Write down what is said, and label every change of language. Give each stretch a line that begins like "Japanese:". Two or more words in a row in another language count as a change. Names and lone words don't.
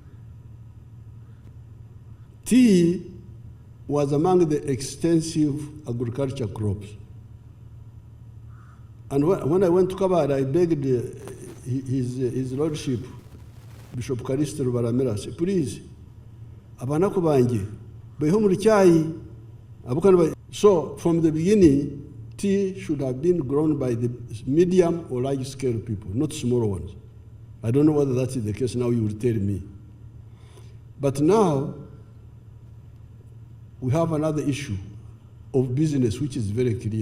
English: Tea was among the extensive agriculture crops. And when I went to Kabale, I begged his lordship, Bishop Karisto Rubaramira, say, please,
Nyankole: abanako banje, beho muri cyayi.
English: So from the beginning, tea should have been grown by the medium or large scale people, not smaller ones. I don't know whether that is the case now, you will tell me. But now, we have another issue of business which is very clear.